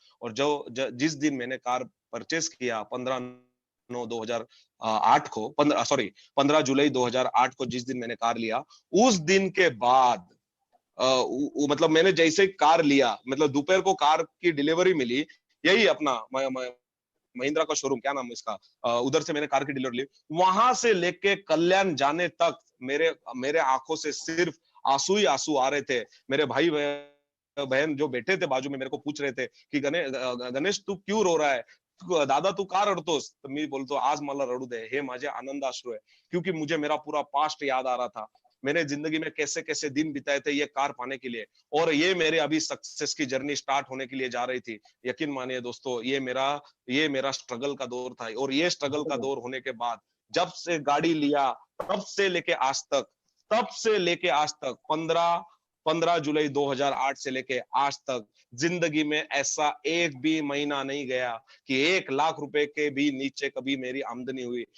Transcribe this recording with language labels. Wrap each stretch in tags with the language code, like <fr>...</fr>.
<hi>और जिस दिन मैंने कार परचेस किया, 15/9/2008 को, 15 जुलाई 2008 को जिस दिन मैंने कार लिया, उस दिन के बाद मतलब मैंने जैसे कार लिया, मतलब दोपहर को कार की डिलीवरी मिली, यही अपना महिंद्रा का शोरूम, क्या नाम है इसका, उधर से मैंने कार की डिलीवरी ली। वहां से लेके कल्याण जाने तक मेरे मेरे आंखों से सिर्फ आंसू ही आंसू आ रहे थे। मेरे भाई बहन जो बैठे थे बाजू में, मेरे को पूछ रहे थे कि गणेश तू क्यों रो रहा है,</hi> <mr>दादा तू का रडतोस? तर मी बोलतो आज मला रडू दे, हे माझे आनंद अश्रू है।</mr> <hi>क्योंकि मुझे मेरा पूरा पास्ट याद आ रहा था, मैंने जिंदगी में कैसे कैसे दिन बिताए थे ये कार पाने के लिए, और ये मेरे अभी सक्सेस की जर्नी स्टार्ट होने के लिए जा रही थी। यकीन मानिए दोस्तों, ये मेरा स्ट्रगल का दौर था, और ये स्ट्रगल का दौर होने के बाद जब से गाड़ी लिया, तब से लेके आज तक, तब से लेके आज तक 15 जुलाई 2008 से लेके आज तक जिंदगी में ऐसा एक भी महीना नहीं गया कि 1 लाख रुपए के भी नीचे कभी मेरी आमदनी हुई।</hi>